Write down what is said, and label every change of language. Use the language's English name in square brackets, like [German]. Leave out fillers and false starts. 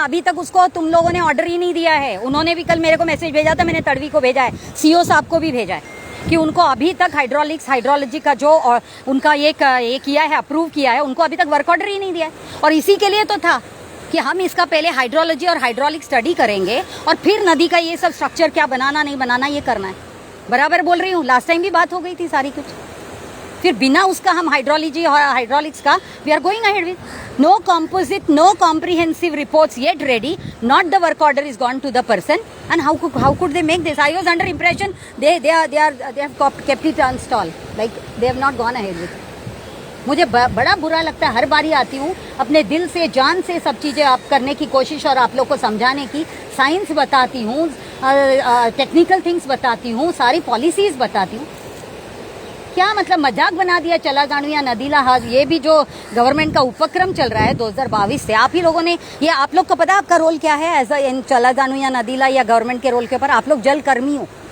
[Hindi] अभी तक उसको तुम लोगों ने ऑर्डर ही नहीं दिया है. उन्होंने भी कल मेरे को मैसेज भेजा था, मैंने तड़वी को भेजा है, सीओ साहब को भी भेजा है कि उनको अभी तक हाइड्रोलॉजी का जो उनका ये किया है, अप्रूव किया है, उनको अभी तक वर्क ऑर्डर ही नहीं दिया है. और इसी के लिए तो था कि हम इसका पहले हाइड्रोलॉजी और हाइड्रोलिक स्टडी करेंगे और फिर नदी का ये सब स्ट्रक्चर क्या बनाना नहीं बनाना ये करना है. बराबर बोल रही हूँ? लास्ट टाइम भी बात हो गई थी सारी कुछ. फिर बिना उसका हम हाइड्रोलॉजी और हाइड्रोलिक्स का [English] We are going ahead with no composite, no comprehensive reports yet ready, not the work order is gone to the person, and how could they make this? I was under impression they have kept it on stall, like they have not gone ahead with it. [Hindi] मुझे बड़ा बुरा लगता है. हर बारी आती हूँ अपने दिल से जान से सब चीज़ें आप करने की कोशिश और आप लोग को समझाने की, साइंस बताती हूँ, टेक्निकल थिंग्स बताती हूँ, सारी पॉलिसीज बताती हूँ. क्या मतलब मजाक बना दिया चला जाणू या नदीला हाज. ये भी जो गवर्नमेंट का उपक्रम चल रहा है 2022 से, आप ही लोगों ने, ये आप लोग को पता आपका रोल क्या है एज इन चला जाणू या नदीला या गवर्नमेंट के रोल के ऊपर? आप लोग जल कर्मी हो.